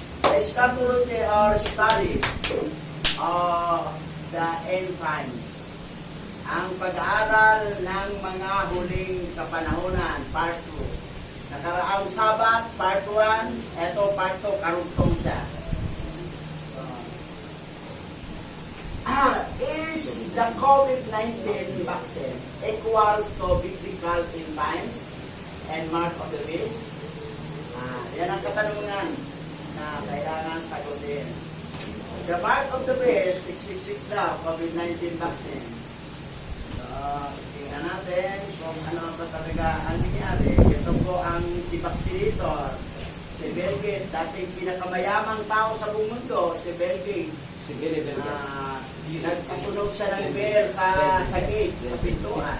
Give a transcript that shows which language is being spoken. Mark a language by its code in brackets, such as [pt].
[en] Let's continue our study of the end times. [tl] Ang pag-aaral ng mga huling kapanahonan, part 2. Nakaraang Sabat, part 1. Ito, part 2, karugtong siya. [en] Is the COVID-19 vaccine equal to biblical end times and mark of the beast? [tl] Yan ang katanungan na kailangan sagutin. [en] The mark of the beast, 666 [tl] daw, [en] COVID-19 vaccine. [tl] So, tingnan natin kung ano ba talaga ang nangyari. Ito po ang si vaccinator, si Bill Gates, dating pinakamayamang tao sa buong mundo, si Bill Gates. Si Bill Gates. Nagpupunog siya ng beer sa gate, sa pintuan.